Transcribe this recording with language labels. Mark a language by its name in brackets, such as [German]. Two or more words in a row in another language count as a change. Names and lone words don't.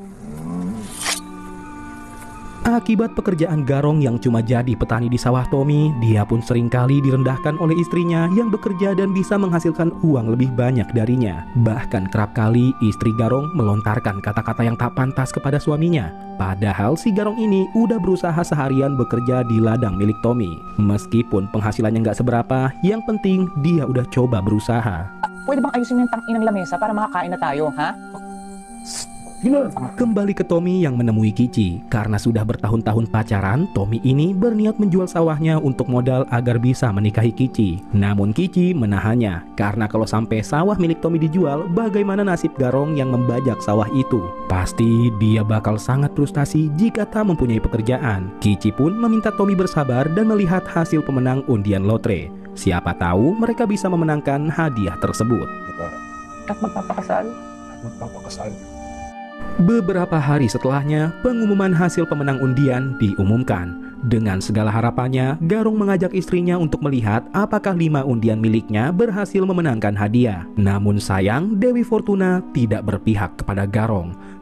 [Indonesian] Akibat pekerjaan Garong yang cuma jadi petani di sawah Tommy, dia pun seringkali direndahkan oleh istrinya yang bekerja dan bisa menghasilkan uang lebih banyak darinya. Bahkan kerap kali istri Garong melontarkan kata-kata yang tak pantas kepada suaminya. Padahal si Garong ini udah berusaha seharian bekerja di ladang milik Tommy. Meskipun penghasilannya nggak seberapa, yang penting dia udah coba berusaha. [Filipino] Pwede bang ayusin mo yung tang-inang lamesa para makakain na tayo, ha? [Indonesian] Kembali ke Tommy yang menemui Kici. Karena sudah bertahun-tahun pacaran, Tommy ini berniat menjual sawahnya untuk modal agar bisa menikahi Kici. Namun Kici menahannya, karena kalau sampai sawah milik Tommy dijual, bagaimana nasib Garong yang membajak sawah itu? Pasti dia bakal sangat frustasi jika tak mempunyai pekerjaan. Kici pun meminta Tommy bersabar dan melihat hasil pemenang undian lotre. Siapa tahu mereka bisa memenangkan hadiah tersebut. [Filipino] At magpapakasal. [Indonesian] Beberapa hari setelahnya, pengumuman hasil pemenang undian diumumkan. Dengan segala harapannya, Garong mengajak istrinya untuk melihat apakah 5 undian miliknya berhasil memenangkan hadiah. Namun sayang, Dewi Fortuna tidak berpihak kepada Garong.